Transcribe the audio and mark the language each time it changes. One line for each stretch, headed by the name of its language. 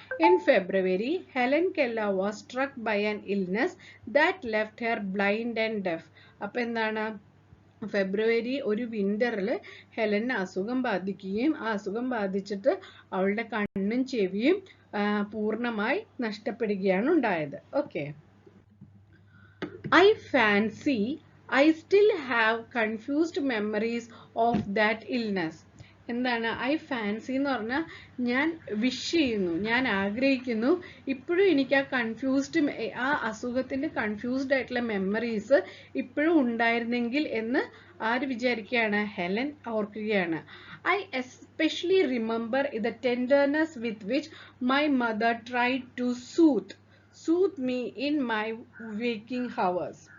English: In February Helen Keller was struck by an illness that left her blind and deaf.
Malayalam: അപ്പൊ എന്താണ്, ഫെബ്രുവരി ഒരു വിന്ററിൽ ഹെലന് അസുഖം ബാധിക്കുകയും ആ അസുഖം ബാധിച്ചിട്ട് അവളുടെ കണ്ണും ചെവിയും പൂർണ്ണമായി നഷ്ടപ്പെടുകയാണ് ഉണ്ടായത്.
English: Okay, I fancy I still have confused memories of that illness.
Malayalam: എന്താണ്
English: I fancy
Malayalam: എന്ന് പറഞ്ഞാൽ ഞാൻ വിഷ് ചെയ്യുന്നു, ഞാൻ ആഗ്രഹിക്കുന്നു, ഇപ്പോഴും എനിക്ക് ആ കൺഫ്യൂസ്ഡ് ആ അസുഖത്തിന്റെ കൺഫ്യൂസ്ഡ് ആയിട്ടുള്ള മെമ്മറീസ് ഇപ്പോഴും ഉണ്ടായിരുന്നെങ്കിൽ എന്ന് ആര് വിചാരിക്കുകയാണ്? ഹെലൻ ഓർക്കുകയാണ്.
English: I especially remember the tenderness with which my mother tried to soothe me in my waking hours.